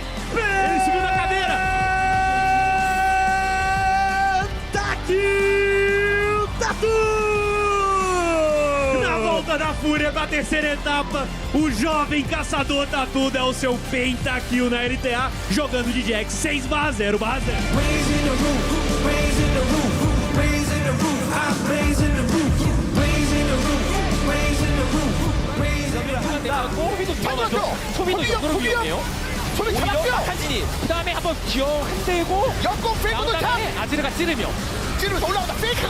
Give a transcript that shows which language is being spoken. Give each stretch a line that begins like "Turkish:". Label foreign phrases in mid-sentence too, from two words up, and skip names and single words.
Portuguese: Ele subiu na cadeira! Tá aqui! Na volta da fúria da terceira etapa, o jovem caçador Tatu é o seu pentakill na LTA, jogando de Jax 6/0/0.
Korean: 소비도 역으로 위험해요. 소비 잡았고요. 한진이 그 다음에 한번 기어 흔들고 역공 페이크 도착. 아지르가 찌르며 찌르면서 올라온다. 페이크가